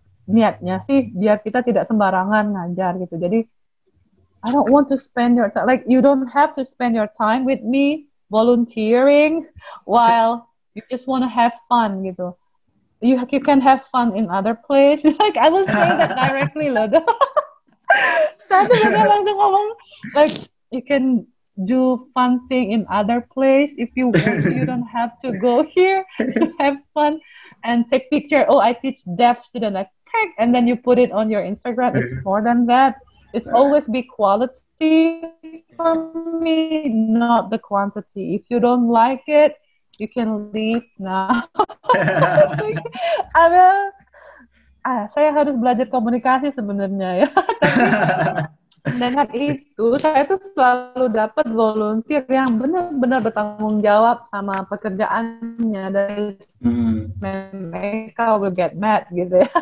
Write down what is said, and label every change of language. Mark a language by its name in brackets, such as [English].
[Indonesian] niatnya sih biar kita tidak sembarangan ngajar gitu. [English] Jadi I don't want to spend your time, like you don't have to spend your time with me volunteering while you just want to have fun gitu. You can have fun in other place. Like I will say that directly loh. [Indonesian] Saya tuh benar langsung ngomong [English] like you can do fun thing in other place if you want to. You don't have to go here to have fun and take picture. Oh, I teach deaf student, like and then you put it on your Instagram. It's more than that. It's always be quality for me, not the quantity. If you don't like it, you can leave now. [Indonesian] Ada, saya harus belajar komunikasi sebenarnya ya. Tapi dengan itu saya tuh selalu dapat volunteer yang benar-benar bertanggung jawab sama pekerjaannya, dari mereka [English] will get mad [Indonesian] gitu ya.